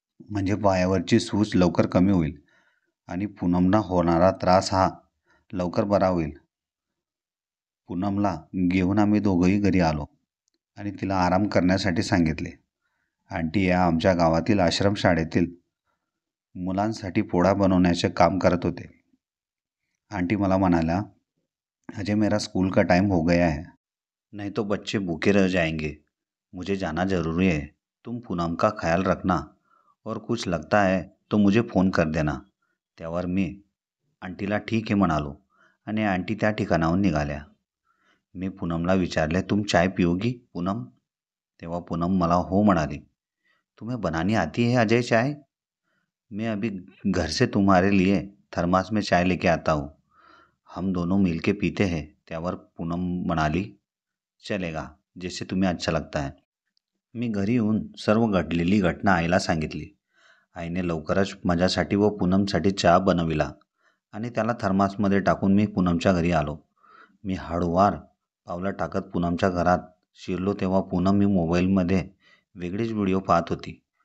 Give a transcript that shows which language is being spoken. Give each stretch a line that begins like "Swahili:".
Marathi: म्हणजे पायावरची सूज लवकर कमी होईल आणि पूनमला होणारा त्रास हा लवकर बरा होईल. पूनमला घेऊन आम्ही दोघंही घरी आलो आणि तिला आराम करण्यासाठी सांगितले. आंटी या आमच्या गावातील आश्रमशाळेतील मुलांसाठी पोळा बनवण्याचे काम करत होते. आंटी मला म्हणाल्या,
Hindi: अजय, मेरा स्कूल का टाइम हो गया है, नहीं तो बच्चे भूखे रह जाएंगे. मुझे जाना जरूरी है. तुम पूनम का ख्याल रखना और कुछ लगता है तो मुझे फ़ोन कर देना.
Marathi: त्यावर मी आंटीला ठीक आहे म्हणालो आणि आंटी त्या ठिकाणाहून निघाल्या. मी पूनमला विचारले,
Hindi: तुम चाय पिओगी पूनम?
Marathi: तेव्हा पूनम मला हो म्हणाली.
Hindi: तुम्हें बनानी आती है अजय चाय? मैं अभी घर से तुम्हारे लिए थर्मास में चाय लेके आता हूँ, हम दोनों मिलके पीते हैं.
Marathi: त्यावर पूनम म्हणाली, चलेगा,
Hindi: जैसे तुम्हें अच्छा लगता है.
Marathi: मी घरी येऊन सर्व घडलेली घटना आईला सांगितली. आईने लवकरच माझ्यासाठी व पूनमसाठी चहा बनविला आणि त्याला थर्मासमध्ये टाकून मी पूनमच्या घरी आलो. मी हळूवार पावलं टाकत पूनमच्या घरात शिरलो तेव्हा पूनम मी मोबाईलमध्ये वेगळीच व्हिडिओ पाहत होती.